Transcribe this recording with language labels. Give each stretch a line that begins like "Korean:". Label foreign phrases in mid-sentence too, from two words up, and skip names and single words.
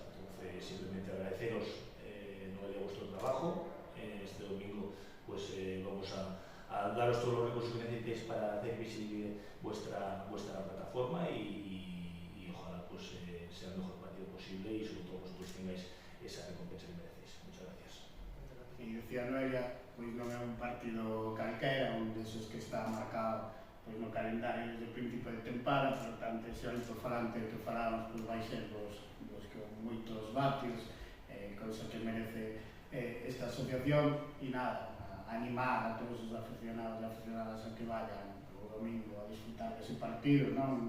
Spanish: Entonces simplemente agradeceros Noelia vuestro trabajo. Este domingo pues vamos a daros todos los recursos que necesitéis para hacer visible vuestra plataforma y ojalá pues sea el mejor partido posible y sobre todo vosotros tengáis esa recompensa que merecéis. Muchas gracias.
Galician: E dicía Noelia, pois non é un partido calquera, un desos que está marcado pois, no calendario desde o principio de tempada, por tanto, ese alto falante que falamos pois, vai ser dos con moitos vatios, cousa que merece esta asociación, e nada, animar a todos os aficionados e aficionadas a que vayan o domingo a disfrutar dese partido, non?